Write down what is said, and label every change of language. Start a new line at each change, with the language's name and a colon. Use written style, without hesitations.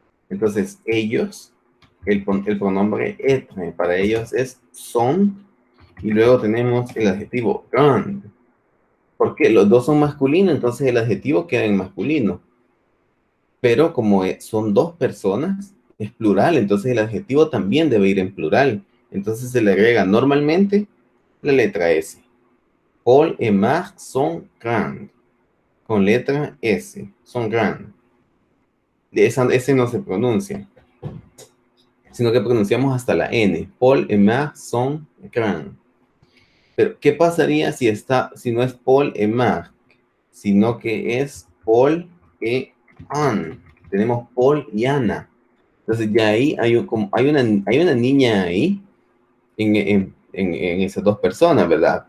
Spanish: Entonces, ellos, el pronombre être para ellos es son, y luego tenemos el adjetivo grand. Porque los 2 son masculinos, entonces el adjetivo queda en masculino. Pero como son 2 personas, es plural, entonces el adjetivo también debe ir en plural. Entonces se le agrega normalmente la letra S.
French: Paul et Marc sont grands.
Spanish: Con letra S, son grandes. Esa S no se pronuncia, sino que pronunciamos hasta la N.
French: Paul et Marc sont grands.
Spanish: Pero, ¿qué pasaría si no es Paul et Marc, sino que es Paul et Anne? Tenemos Paul y Ana. Entonces ya ahí hay una niña ahí en esas 2 personas, ¿verdad?